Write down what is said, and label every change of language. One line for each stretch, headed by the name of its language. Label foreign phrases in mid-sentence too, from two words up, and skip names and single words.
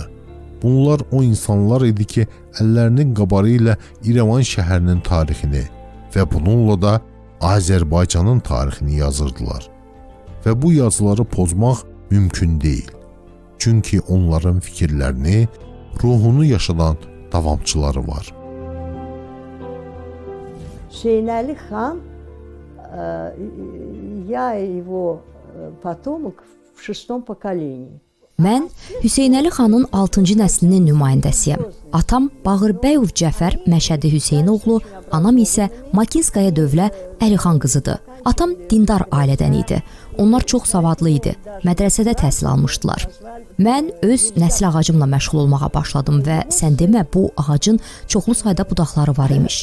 Azerbaijani: Bunlar o insanlar idi ki, əllərinin qabarı ilə İrəvan şəhərinin tarixini və bununla da Azərbaycanın tarixini yazırdılar. Və bu yazıları pozmaq mümkün deyil. Çünki onların fikirlərini, ruhunu yaşadan davamçıları var. Hüseynəli xan,
Russian: я его потомок в 6-м поколении.
Azerbaijani: Mən Hüseynəli xanın 6-cı nəslinin nümayəndəsiyəm. Atam Bağırbəyov Cəfər Məşədi Hüseynoğlu, anam isə Makinskaya dövlə Əlixan qızıdır. Atam dindar ailədən idi. Onlar çox savadlı idi. Mədrəsədə təhsil almışdılar. Mən öz nəsil ağacımla məşğul olmağa başladım və sən demə bu ağacın çoxlu sayda budaqları var imiş.